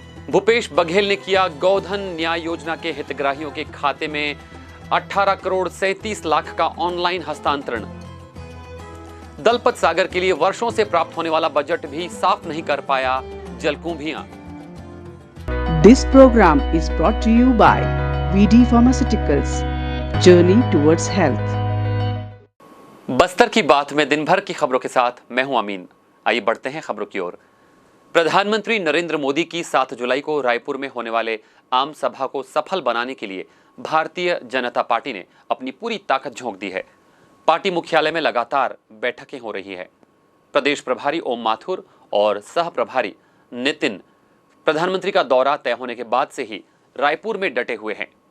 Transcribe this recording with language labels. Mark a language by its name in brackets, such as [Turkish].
[Hindi] भूपेश बघेल ने किया गोधन न्याय योजना के हितग्राहियों के खाते में 18 करोड़ 37 लाख का ऑनलाइन हस्तांतरण। दलपत सागर के लिए वर्षों से प्राप्त होने वाला बजट भी साफ नहीं कर पाया जलकुंभियां। [English] This program is brought to you by VD Pharmaceuticals, Journey towards Health। [Hindi] Bastar की बात में दिन भर की खबरों के साथ मैं हूं अमीन। आइए बढ़ते हैं खबरों की ओर। प्रधानमंत्री नरेंद्र मोदी की 7 जुलाई को रायपुर में होने वाले आम सभा को सफल बनाने के लिए भारतीय जनता पार्टी ने अपनी पूरी ताकत झोंक दी है। पार्टी मुख्यालय में लगातार बैठकें हो रही है। प्रदेश प्रभारी ओम माथुर और सह प्रभारी नितिन प्रधानमंत्री का दौरा तय होने के बाद से ही रायपुर में डटे हुए हैं।